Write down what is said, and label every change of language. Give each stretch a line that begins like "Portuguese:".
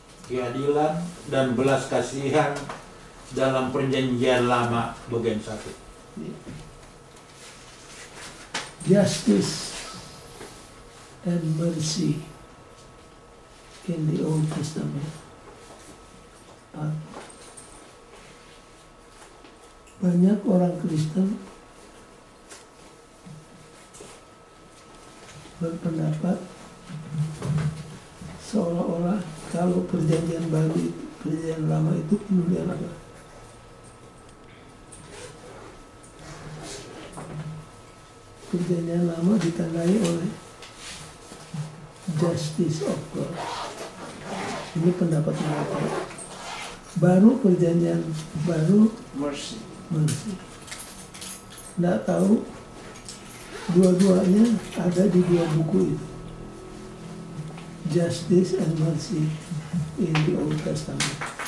Indonesian: keadilan dan belas kasihan dalam perjanjian lama bagian 1.
English: Justice and mercy in the Old Testament.
Indonesian: Banyak orang Kristen berpendapat seolah-olah kalau perjanjian baru, perjanjian lama itu kemudian apa? Perjanjian lama ditandai oleh
English: justice of God.
Indonesian: Ini pendapat mereka. Baru perjanjian baru mercy. Nggak tahu dua-duanya ada di 2 buku itu.
English: Justice and mercy in the Old Testament.